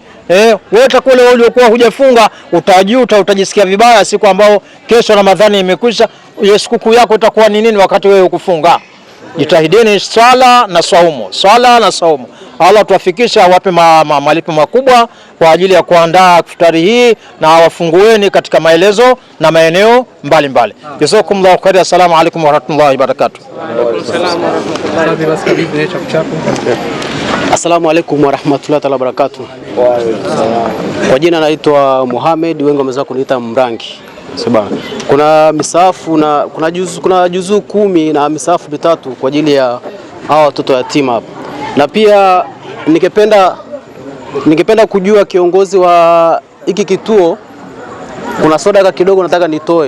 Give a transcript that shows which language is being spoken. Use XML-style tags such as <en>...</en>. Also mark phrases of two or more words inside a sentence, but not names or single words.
<sw>Wewe kule uliokuwa hujafunga utajuta, utajisikia vibaya siku ambao kesho Ramadhani imekwisha. Siku yako itakuwa ni nini wakati wewe ukufunga? Jitahidini swala na saumu. Allah tuwafikisha, awape malipo makubwa kwa ajili ya kuandaa iftari hii, na awafungueni katika maelezo na maeneo mbalimbali.</sw> <ar>جزاكم الله خيرا. السلام عليكم ورحمة الله وبركاته. السلام عليكم ورحمة الله وبركاته.</ar> <sw>Kwa jina naitwa Muhammad, wengi wameweza kuniita Mrangi. Sababu kuna misafu na kuna juzuu 10 na misafu 3 kwa ajili ya hawa watoto yatima hapa. Na pia ningependa kujua kiongozi wa hiki kituo, kuna soda kidogo nataka nitoe.</sw>